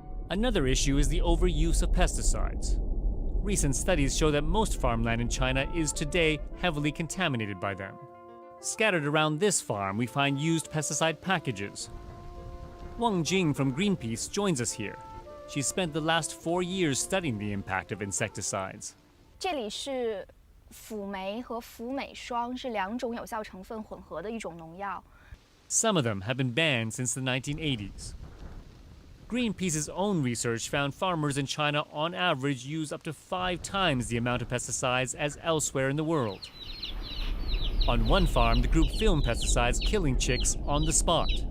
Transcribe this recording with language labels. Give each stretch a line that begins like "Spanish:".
English: Another issue is the overuse of pesticides. Recent studies show that most farmland in China is today heavily contaminated by them. Scattered around this farm, we find used pesticide packages. Wang Jing from Greenpeace joins us here. She spent the last 4 years studying the impact of insecticides.
Chinese: 这里是辅酶和辅美霜是2种有效成分混合的一种农药。
English: Some of them have been banned since the 1980s. Greenpeace's own research found farmers in China on average use up to 5 times the amount of pesticides as elsewhere in the world. On one farm, the group filmed pesticides killing chicks on the spot.